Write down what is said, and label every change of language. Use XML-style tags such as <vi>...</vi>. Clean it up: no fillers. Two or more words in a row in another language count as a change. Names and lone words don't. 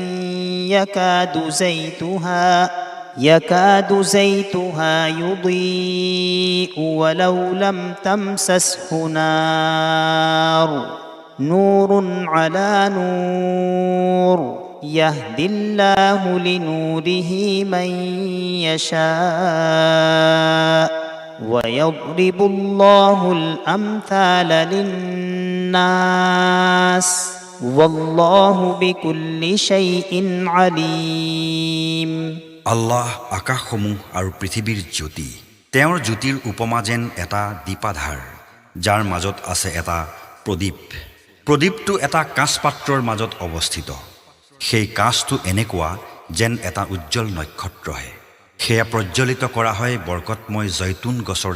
<ar>يكاد زيتها يضيء ولو لم تمسسه نار نور على نور يهدي الله لنوره من يشاء ويضرب الله الأمثال للناس والله بكل شيء عليم</ar> <as>আল্লাহ আকাশসমূহ আৰু পৃথিৱীৰ জ্যোতি তেওঁৰ জ্যোতিৰ উপমা যেন এটা দীপাধাৰ যাৰ মাজত আছে এটা প্ৰদীপটো এটা কাঁচ পাত্ৰৰ মাজত অৱস্থিত সেই কাঁচটো এনেকুৱা যেন এটা উজ্জ্বল নক্ষত্ৰহে সেয়া প্ৰজ্বলিত কৰা হয় বৰকতময় জৈতুন গছৰ</as>